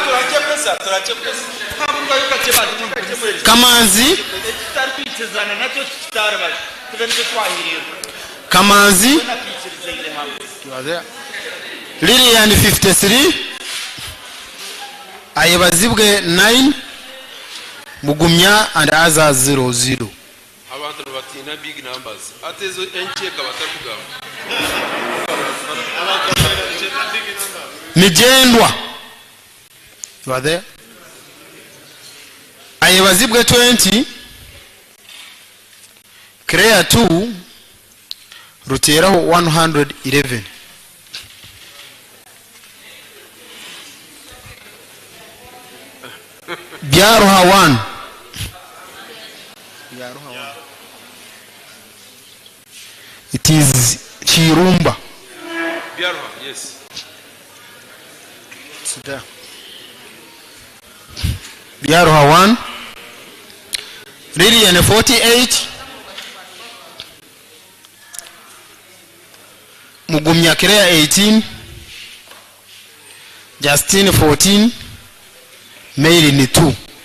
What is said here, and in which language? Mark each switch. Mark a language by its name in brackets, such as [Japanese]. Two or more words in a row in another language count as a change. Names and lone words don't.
[Nyankole] Kamanzi Kamanzi Lilian 53 ayebazibwe 9 Mugumya [English] and others [Nyankole] 00. Abantu batina [English] big numbers. [Nyankole] Atezo encheka batakugamba. Mijendwa. [English] You are there? [Nyankole] Ayebazibwe 20 Crea 2 Ruteraho 111. Byaruha 1. [English] It is Chirumba. Byaruha, yes. It's there. [Nyankole] Byaruha 1. Lilian 48. Mugumya Kirea 18, Justin 14, Mary ni 2.